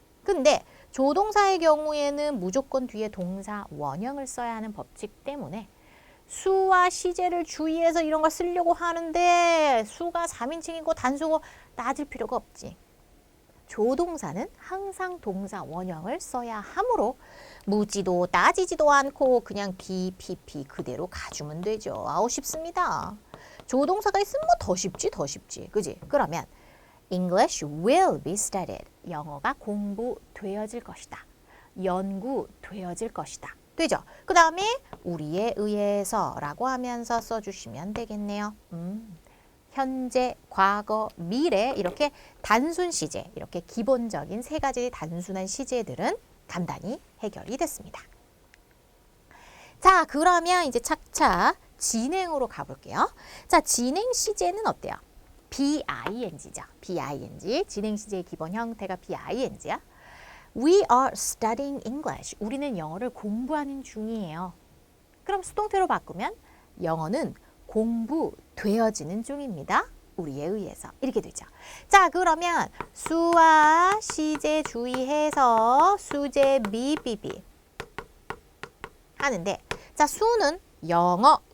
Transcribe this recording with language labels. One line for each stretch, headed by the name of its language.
Korean: 근데 조동사의 경우에는 무조건 뒤에 동사 원형을 써야 하는 법칙 때문에 수와 시제를 주의해서 이런 걸 쓰려고 하는데 수가 3인칭이고 단수고 따질 필요가 없지. 조동사는 항상 동사 원형을 써야 하므로 묻지도 따지지도 않고 그냥 BPP 그대로 가주면 되죠. 아우 쉽습니다. 조동사가 있으면 뭐 더 쉽지 더 쉽지. 그지? 그러면
English: English will be studied.
Korean: 영어가 공부되어질 것이다. 연구되어질 것이다. 되죠? 그 다음에 우리에 의해서 라고 하면서 써주시면 되겠네요. 현재, 과거, 미래 이렇게 단순 시제, 이렇게 기본적인 세 가지 단순한 시제들은 간단히 해결이 됐습니다. 자, 그러면 이제 차차 진행으로 가볼게요. 자, 진행 시제는 어때요? BING죠. BING. 진행 시제의 기본 형태가 BING야.
English: We are studying English.
Korean: 우리는 영어를 공부하는 중이에요. 그럼 수동태로 바꾸면 영어는 공부되어지는 중입니다. 우리에 의해서. 이렇게 되죠. 자, 그러면 수와 시제 주의해서 수제 미비비 하는데, 자, 수는 영어.